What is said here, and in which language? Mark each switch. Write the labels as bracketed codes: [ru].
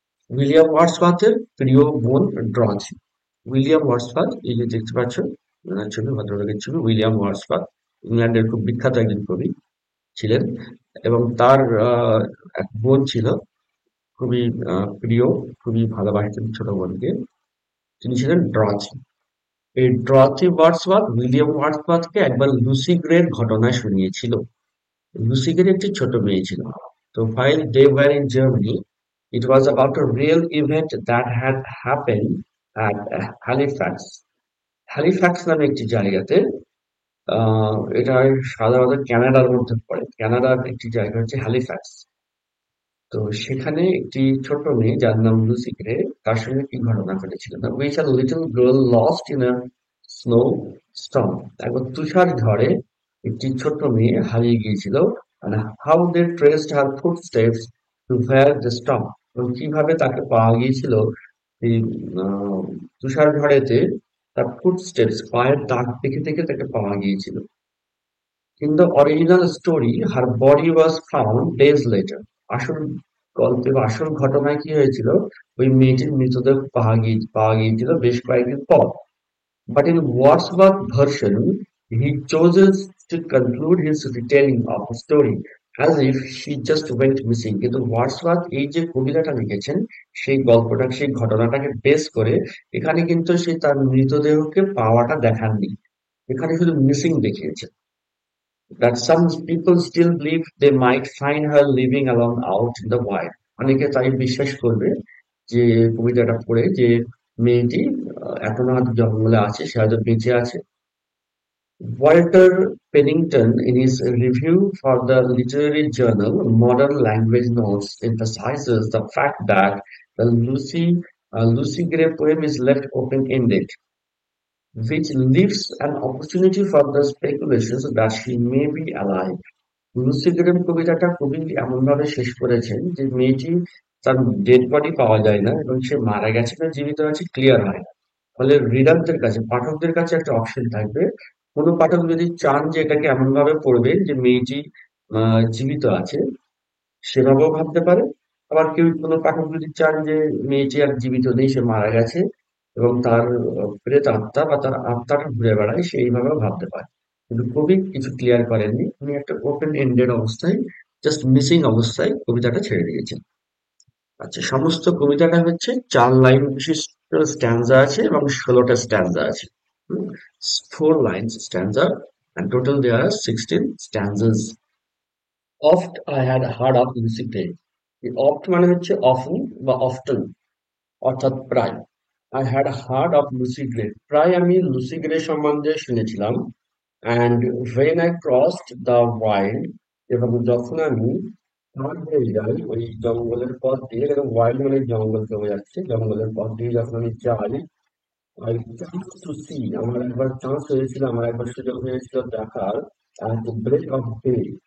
[bn] William ওয়ার্ডসওয়ার্থের প্রিয় বোন ড্রথি। William Wordsworth, এই যে দেখতে পাচ্ছ ছবি, ভদ্রলোকের ছবি, উইলিয়াম ওয়ার্ডসওয়ার্থ ইংল্যান্ডের খুব বিখ্যাত একজন কবি ছিলেন এবং তার এক বোন ছিল, খুবই প্রিয়, খুবই ভালোবাসতেন ছোট বোনকে। তিনি ছিলেন ড্রথি। এই ড্রথি ওয়ার্ডসওয়ার্থ উইলিয়াম ওয়ার্ডসওয়ার্থকে একবার লুসি গ্রের ঘটনা শুনিয়েছিল। লুসি গ্রে একটি ছোট মেয়ে ছিল। [en] তো while they were in Germany, it was about a real event that had happened at Halifax. [bn] Halifax নামে একটি জায়গাতে, এটা সাধারণত কানাডার মধ্যে পড়ে। কানাডার একটি জায়গা হচ্ছে হ্যালিফ্যাক্স। তো সেখানে একটি ছোট মেয়ে যার নাম লুসি গ্রে, তার সঙ্গে কি ঘটনা ঘটেছিল না, [en] Which a little girl lost in a snow storm. [bn] একবার তুষার ঝড়ে একটি ছোট মেয়ে হারিয়ে গিয়েছিল। [en] and how they traced her footsteps to where the storm, [bn] এবং কিভাবে তাকে পাওয়া গিয়েছিল এই আহ, তুষার ঝড়েতে, তার ফুটস্টেপস পায়ের দাগ দেখে দেখে তাকে পাওয়া গিয়েছিল। [en] In the original story, her body was found days later. [bn] আসল গল্পে বা আসল ঘটনায় কি হয়েছিল, ওই মেয়েটির মৃতদেহ পাওয়া গিয়েছিল বেশ কয়েকদিন পর। [en] But in Wordsworth's version, he chooses to conclude his retelling of the story as if she just went missing. [bn] কিন্তু ওয়ার্ডসওয়ার্থ এই যে কবিতাটা লিখেছেন, সেই গল্পটা, সেই ঘটনাটাকে বেস করে এখানে কিন্তু সে তার মৃতদেহকে পাওয়াটা দেখাননি, এখানে শুধু মিসিং দেখিয়েছেন। [en] That some people still believe they might find her living alone out in the wild. [bn] অনেকে তাই বিশ্বাস করবে যে কবিতাটা পড়ে যে মেয়েটি এখনো হয়তো জঙ্গলে আছে, সে হয়তো বেঁচে আছে। [en] Walter Pennington, in his review for the literary journal Modern Language Notes, emphasizes the fact that The Lucy Gray poem is left open-ended, which leaves an opportunity for the speculations that she may be alive. [bn] Lucy গ্রেম কবিতাটা খুবই এমনভাবে শেষ করেছেন যে মেয়েটি তার dead body পাওয়া যায় না এবং সে মারা গেছে না জীবিত আছে ক্লিয়ার হয় না। ফলে রিডারদের কাছে পাঠকদের কাছে একটা অপশন থাকবে। কোনো পাঠক যদি চান যে এটাকে এমন ভাবে পড়বেন যে মেয়েটি জীবিত আছে সেভাবেও ভাবতে পারে। আবার কেউ কোনো পাঠক যদি চান যে মেয়েটি আর জীবিত নেই সে মারা গেছে এবং তার প্রেত আত্মা বা তার আত্মাটা ঘুরে বেড়ায় সেইভাবেও ভাবতে পারে। কিন্তু কবি কিছু ক্লিয়ার করেননি, উনি একটা ওপেন এন্ডেড অবস্থায় জাস্ট মিসিং অবস্থায় কবিতাটা ছেড়ে দিয়েছেন। আচ্ছা, সমস্ত কবিতাটা হচ্ছে 4 লাইন বিশিষ্ট স্ট্যান্জা আছে এবং 16টা স্ট্যান্জা আছে। [en] 4 lines stanza and total there are 16 stanzas. Oft I had heard of Lucy Gray. [bn] এই oft মানে হচ্ছে often বা often অর্থাৎ প্রায়। [en] I had heard of Lucy Gray. [bn] প্রায় আমি লুসি গ্রে সম্বন্ধে শুনেছিলাম। [en] And when I crossed the wild, [bn] এবং যখন আমি পার হয়ে যাই ওই জঙ্গলের পথ দিয়ে, কারণ ওয়াইল্ড মানে জঙ্গল চলে যাচ্ছে, জঙ্গলের পথ দিয়ে যখন আমি যাই, [en] I chanced to see, [bn] আমার একবার চান্স হয়েছিল, আমার একবার সুযোগ হয়েছিল দেখার [en] at the break of day.